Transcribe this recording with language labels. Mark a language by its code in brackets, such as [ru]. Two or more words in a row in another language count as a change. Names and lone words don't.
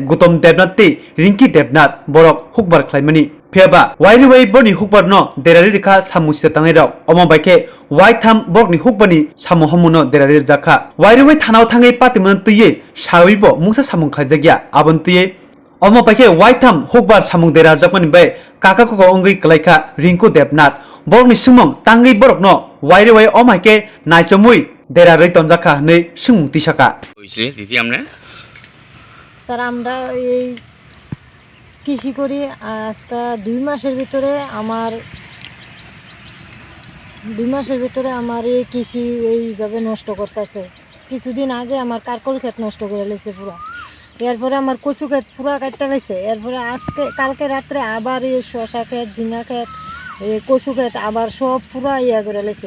[trp] gutom devnath te rinki devnath borok hukbar khlaimani pheba wairiwai borni hukbarno derari rikha samusita tangai rok omo baike waitham borokni hukbani samu hamuno derari jakha wairiwai thanao thangai patimon tuye sawibo mungsa samung khlajagya abon tuye omo baike waitham hukbar samung derar jakmani bai kaka koko ongui kalaika Rinku Devnath borokni singmung tangi borokno wairiwai omaike naichamui derarei tonjakha nei singmung tisaka [bn] হইছে দিদি আমরা স্যার আমরা এই কৃষি করি আজকে 2 মাসের ভিতরে আমার এই কৃষি এইভাবে নষ্ট করতেছে। কিছুদিন আগে আমার কারকল ক্ষেত নষ্ট করে লেছে পুরো, এরপরে আমার কচু ক্ষেত পুরো কাটতে লেছে, এরপরে কালকে রাত্রে আবার এই শশা ক্ষেত, ঝিঙা ক্ষেত, এই কচু ক্ষেত আবার সব পুরো ইয়া করে লেছে।